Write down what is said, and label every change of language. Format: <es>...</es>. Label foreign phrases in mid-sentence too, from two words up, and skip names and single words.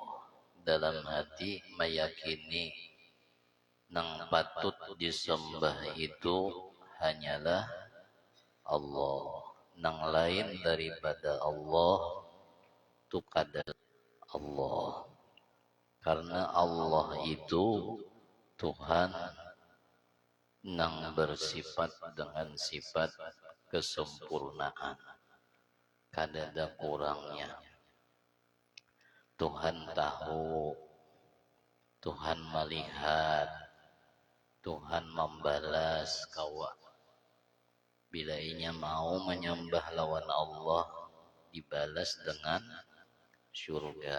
<bjn>Dalam hati meyakini nang patut disembah itu hanyalah Allah. Nang lain daripada Allah itu kadang Allah. Karena Allah itu Tuhan yang bersifat dengan sifat kesempurnaan. Kadada kurangnya. Tuhan tahu, Tuhan melihat, Tuhan membalas kawa. Bila inya mau menyembah lawan Allah, dibalas dengan surga.</bjn>